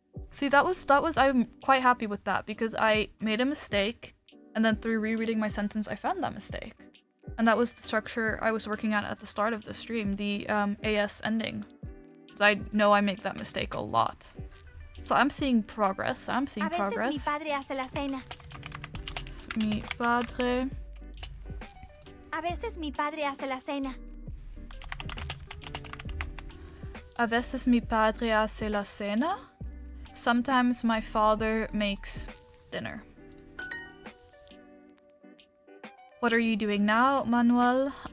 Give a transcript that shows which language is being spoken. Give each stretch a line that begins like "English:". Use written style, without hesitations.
English: See, that was I'm quite happy with that because I made a mistake and then through rereading my sentence I found that mistake. And that was the structure I was working at the start of the stream, the AS ending. Because I know I make that mistake a lot. So I'm seeing progress. I'm seeing progress.
Spanish: A veces mi padre hace la cena. Mi padre. A veces mi padre hace la cena. A veces mi padre hace la cena.
English: Sometimes my father makes dinner. What are you doing now, Manuel?